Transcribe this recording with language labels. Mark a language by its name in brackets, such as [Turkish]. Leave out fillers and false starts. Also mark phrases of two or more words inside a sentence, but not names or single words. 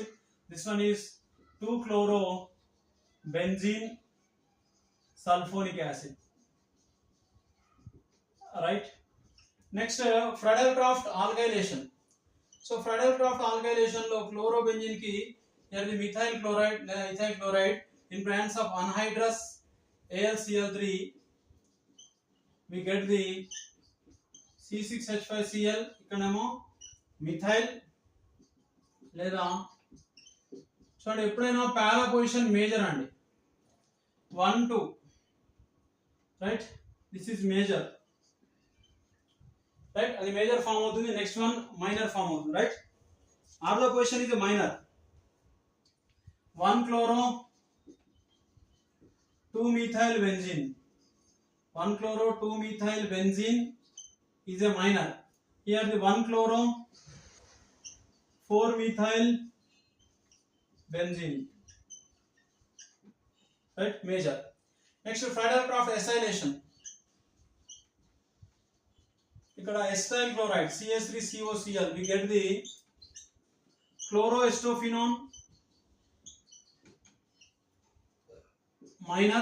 [English] This one is 2-chlorobenzene sulfonic acid, right? Next Friedel-Crafts alkylation. So Friedel-Crafts alkylation lo chlorobenzene ki here the methyl chloride in presence of anhydrous AlCl3, we get the C6H5Cl. [Telugu] ఇక్కడేమో మిథైల్ లేదా చూడండి, ఎప్పుడైనా [English] para position major [Telugu] అండి, 1 2, రైట్? [English] this is major, right? [Telugu] అది [English] major form [Telugu] అవుతుంది. [English] next one minor form [Telugu] అవుతుంది, రైట్? [English] ortho position is minor. 1-chloro 2-methylbenzene. 1-chloro 2-methylbenzene is a minor. Here the 1-chloro 4-methylbenzene, right? Major. Next Friedel-Crafts acylation. ikkada acetyl chloride CS3COCl, we get the chloroestophenone minor.